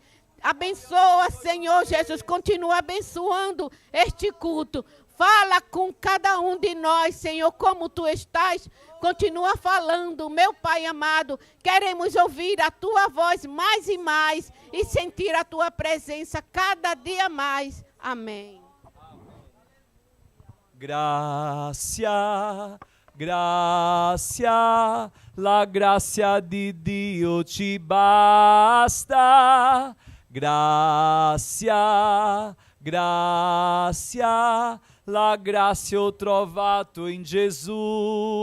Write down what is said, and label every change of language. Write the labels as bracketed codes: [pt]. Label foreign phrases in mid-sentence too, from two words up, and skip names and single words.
[pt] Abençoa, Senhor Jesus, continua abençoando este culto. Fala com cada um de nós, Senhor, como tu estás. Continua falando, meu Pai amado. Queremos ouvir a tua voz mais e mais e sentir a tua presença cada dia mais. Amém. [it] Gracia, gracia, la grazia di Dio ci basta. Gracia, gracia, la grazia ho trovato in Gesù.